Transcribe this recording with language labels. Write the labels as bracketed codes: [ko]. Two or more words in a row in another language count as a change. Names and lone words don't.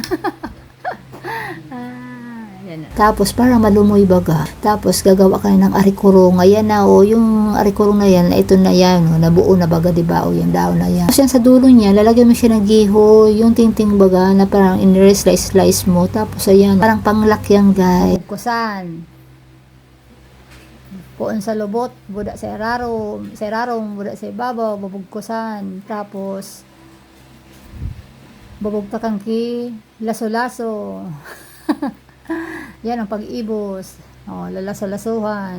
[tl] Tapos para malumoy baga. Tapos gagawa ka ng arikurong. Ayan na o, yung arikurong na yan, ito na yan, o, nabuo na baga, diba? O, yung daon na yan. Tapos yan sa dulo niya, lalagyan mo siya ng gihoy, yung tinting baga, na parang in-slice mo. Tapos ayan, parang panglak yan, guys. [bik] Kusan. Puon sa lubot, buda sa erarong, buda sa ibabaw, bubugkusan. [tl] Tapos, bubugtakan ki, laso-laso. Yan ang pag-ibos. O, lalaso-lasuhan.